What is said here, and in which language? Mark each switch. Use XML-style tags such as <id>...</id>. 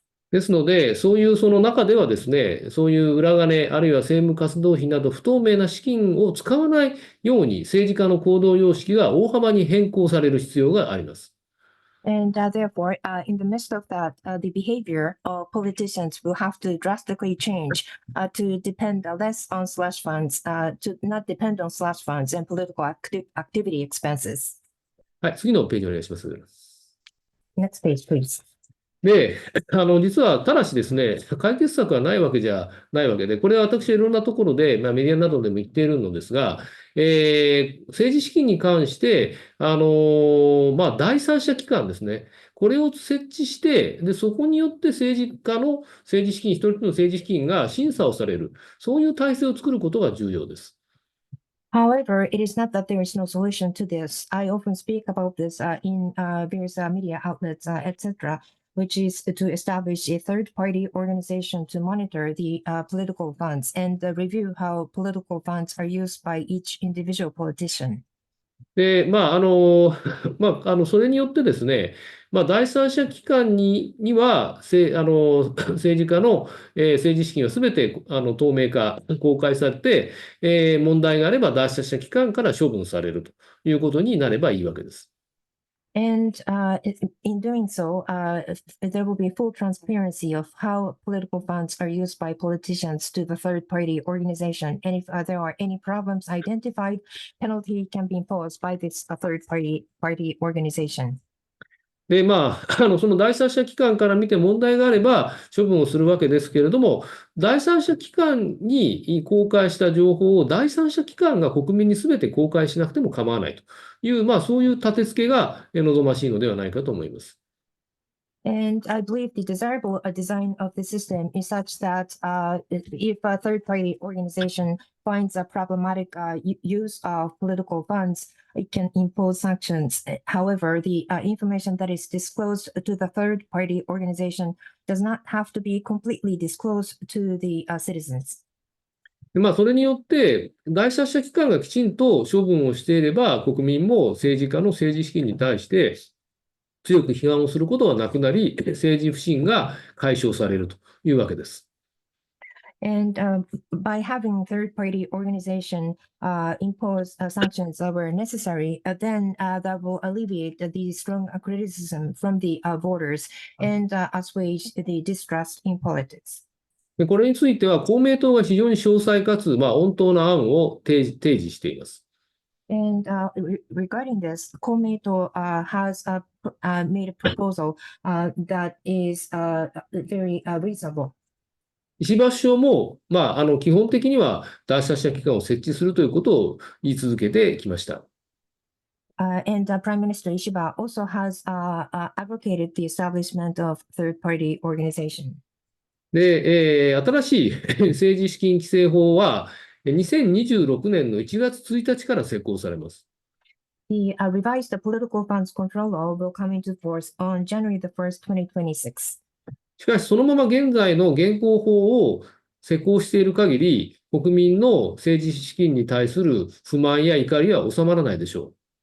<ja>ですので、そういうその中ではですね、そういう裏金、あるいは政務活動費など不透明な資金を使わないように政治家の行動様式が大幅に変更される必要があります。</ja> <en>And therefore, in the midst of that, the behavior of politicians will have to drastically change to depend less on slush funds, to not depend on slush funds and political activity expenses.</en> <ja>はい、次のページお願いします。</ja> <en>Next page, please.</en> <ja>で、実は、ただしですね、解決策はないわけじゃないわけで、これは私はいろんなところで、メディアなどでも言っているのですが、政治資金に関して、第三者機関ですね、これを設置して、で、そこによって政治資金、一人一人の政治資金が審査をされる、そういう体制を作ることが重要です。</ja> <en>However, it is not that there is no solution to this. I often speak about this in various media outlets, etc., which is to establish a third-party organization to monitor the political funds and review how political funds are used by each individual politician.</en> <ja>で、それによってですね、第三者機関には、政治家の、政治資金はすべて透明化、公開されて、問題があれば第三者機関から処分されるということになればいいわけです。</ja> <en>And in doing so, there will be full transparency of how political funds are used by politicians to the third-party organization. And if there are any problems identified, penalty can be imposed by this third-party organization.</en> <ja>で、その第三者機関から見て問題があれば処分をするわけですけれども、第三者機関に公開した情報を第三者機関が国民に全て公開しなくても構わないという、そういう立て付けが望ましいのではないかと思います。</ja> <en>And I believe the desirable design of the system is such that if a third-party organization finds a problematic use of political funds, it can impose sanctions. However, the information that is disclosed to the third-party organization does not have to be completely disclosed to the citizens.</en> <ja>それによって、第三者機関がきちんと処分をしていれば、国民も政治家の政治資金に対して強く批判をすることはなくなり、政治不信が解消されるというわけです。</ja> <en>And by having third-party organization impose sanctions that were necessary, then that will alleviate the strong criticism from the voters and assuage the distrust in politics.</en> <ja>でこれについては公明党が非常に詳細かつ、穏当な案を提示しています。</ja> <en>And regarding this, Komeito has made a proposal that is very reasonable.</en> <ja>石破首相も、基本的には第三者機関を設置するということを言い続けてきました。</ja> <en>And Prime Minister Ishiba also has advocated the establishment of third-party organization.</en> <ja>で、新しい政治資金規正法は2026年の1月1日から施行されます。</ja> <en>The revised political funds control law will come into force on January the 1st, 2026.</en> <ja>しかし、そのまま現在の現行法を施行している限り、国民の政治資金に対する不満や怒りは収まらないでしょう。</ja>